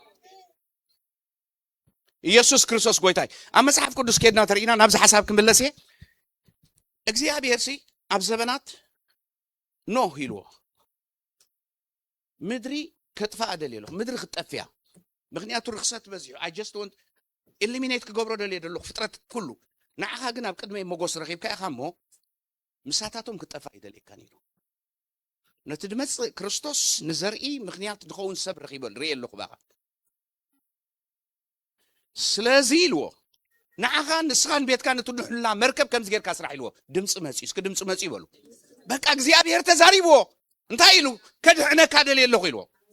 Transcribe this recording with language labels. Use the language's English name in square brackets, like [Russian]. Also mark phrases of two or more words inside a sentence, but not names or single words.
[Tigrinya] ኢየሱስ ክርስቶስ ጎይታ ኣብ መጽሓፍ ቅዱስ ከድና ተርኢና ናብዚ ሓሳብ ክምለስ እየ እግዚአብሔር ሲ ኣብ ዘበናት ኖህ ኢልዎ ምድሪ ከጥፋእ ደልየሎ ምድሪ ክትጠፍያ ምክንያቱ ርክሰት በዚሑ [English] I just want eliminate [Tigrinya] ክገብሮ ደልየ ደለኹ ፍጥረት ኩሉ ንዓኻ ግን ኣብ ቅድመ መጎስ ረኺብካ ኢኻ እሞ ምሳታቶም ክጠፋ ይደልየካ ነይሩ ነቲ ድመፅእ ክርስቶስ ንዘርኢ ምክንያት ድኸውን ሰብ ረኺበል ርኢ ኣለኹ ባኻ ስለዚ ኢልዎ ንዓኻ ንስኻን ቤትካ ንትድሕሉላ መርከብ ከምዚ ጌርካ ስራሕ ኢልዎ ድምፂ መፅኡ እስኪ ድምፂ መፅኡ ይበሉ በቃ እግዚአብሔር ተዛሪብዎ እንታይ ኢሉ ከድሕነካ ደልየ ኣለኹ ኢልዎ